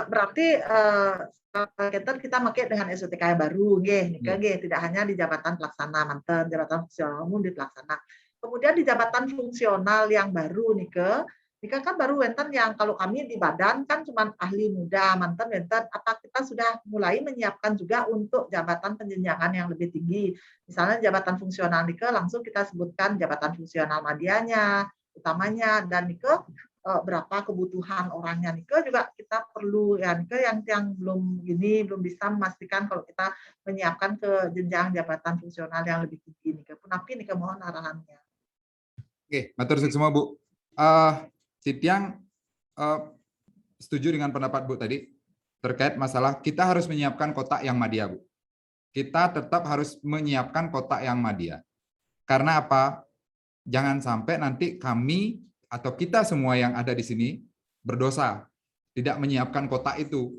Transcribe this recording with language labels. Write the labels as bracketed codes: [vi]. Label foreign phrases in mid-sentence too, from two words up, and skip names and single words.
[id] berarti kita pakai dengan SOTK yang baru, tidak hanya di jabatan pelaksana manten, jabatan fungsional umum di pelaksana. Kemudian di jabatan fungsional yang baru Nika kan baru wenten yang kalau kami di badan kan cuma ahli muda [ban] manten wenten, [id] apa kita sudah mulai menyiapkan juga untuk jabatan penjenjangan yang lebih tinggi. Misalnya jabatan fungsional Nika langsung kita sebutkan jabatan fungsional madianya, utamanya, dan Nika berapa kebutuhan orangnya Nika juga kita perlu ya Nika yang belum bisa memastikan kalau kita menyiapkan ke jenjang jabatan fungsional yang lebih tinggi Nika. [ban] Punapi Nika [id] mohon arahannya. Oke, [jv] matur suwun [id] semua Bu. Si Tiang setuju dengan pendapat Bu tadi terkait masalah kita harus menyiapkan kotak yang madya Bu. Kita tetap harus menyiapkan kotak yang madya. Karena apa? Jangan sampai nanti kami atau kita semua yang ada di sini berdosa tidak menyiapkan kotak itu.